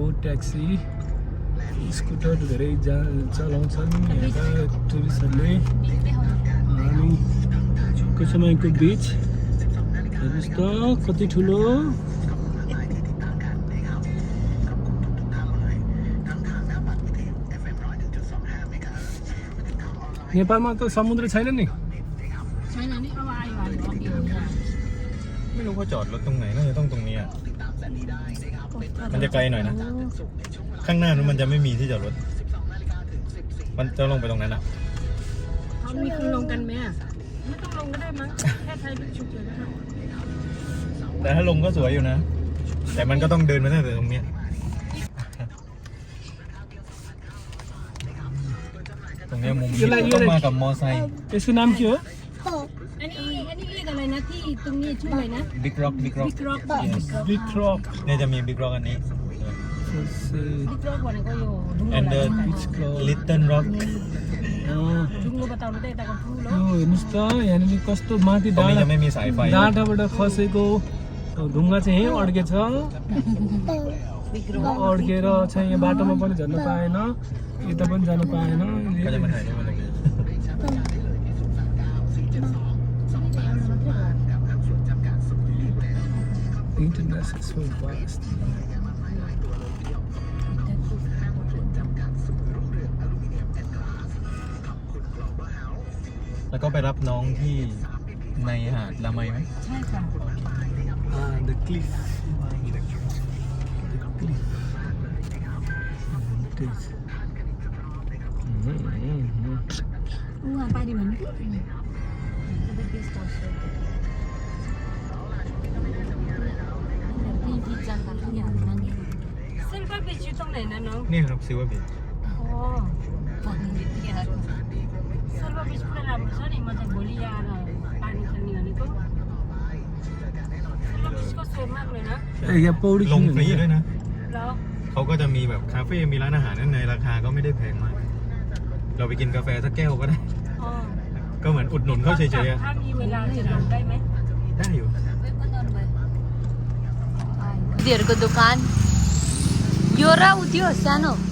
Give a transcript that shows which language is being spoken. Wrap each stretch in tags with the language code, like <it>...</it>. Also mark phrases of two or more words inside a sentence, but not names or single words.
<en>taxi scooter</en> <ne>धेरै चलाउँछन् यहाँका टुरिस्टहरूले अनि कोसमयको बिच हेर्नुहोस् त कति ठुलो नेपालमा त समुद्र छैन नि</ne> <th>ไม่รู้ว่าจอดรถตรงไหนน่าจะต้องตรงนี้อ่ะมันจะไกลหน่อยนะข้างหน้านั้นมันจะไม่มีที่จอดรถมันจะลงไปตรงนั้นอ่ะ เขามีคนลงกันไหมไม่ต้องลงก็ได้มั้งแค่ไทยเป็นชุดเฉยๆ แต่ถ้าลงก็สวยอยู่นะแต่มันก็ต้องเดินมาตั้งแต่ตรงเนี้ยตรงเนี้ยมุมนี้ต้องมากับมอไซค์</th> <ne>यसको नाम के हो</ne> <th>อันนี้เรียกอะไรนะที่ตรงนี้ชื่ออะไรนะ บิ๊กร็อก บิ๊กร็อก Big Rock เนี่ยจะมีบิ๊กร็อกอันนี้</th> <ne>บิ๊กร็อก भनेको यो</ne> <en>and the little rock</en> <ne>ढुङ्गो बताउनु त यताको ठुलो यो हेर्नुहोस् त यहाँनिर कस्तो माथि</ne> <th>ตรงนี้</th> <ne>डाँडा</ne> <th>จะไม่มีสายไฟ</th> <ne>डाँडाबाट खसेको ढुङ्गा चाहिँ यहीँ अड्केछ अड्केर चाहिँ यहाँ बाटोमा पनि झर्न पाएन यता पनि जानु पाएन</ne> <th>ก็จะมาถ่ายรูปมาตรงนี้</th> <en>International so vast</en> <th>แล้วก็ไปรับน้องที่ในหาดละไมไหม ใช่ค่ะ</th> <en>the cliff</en> <ne>उहाँ पारि भन्नु</ne> <th>सिल्भर बीच อยู่ตรงไหนนะน้อง นี่ครับซิลเวอร์บีช</th> <ne>सिल्भर बीच पुरा राम्रो छ नि म चाहिँ भोलि आएर पानी खेल्ने भनेको सिल्भर बीचको छेउमा होइन यहाँ पौडी</ne> <th>ลง</th> <ne>खेल्नु</ne> <th>ฟรีด้วยนะ</th> <ne>ल</ne> <th>เขาก็จะมีแบบคาเฟ่มีร้านอาหารนั่นในราคาก็ไม่ได้แพงมากเราไปกินกาแฟสักแก้วก็ได้ ก็เหมือนอุดหนุนเขาเฉยๆอะ ถ้ามีเวลาจะลงได้ไหม ได้อยู่</th> <ne>दिदीहरूको दोकान यो र उ त्यो सानो</ne>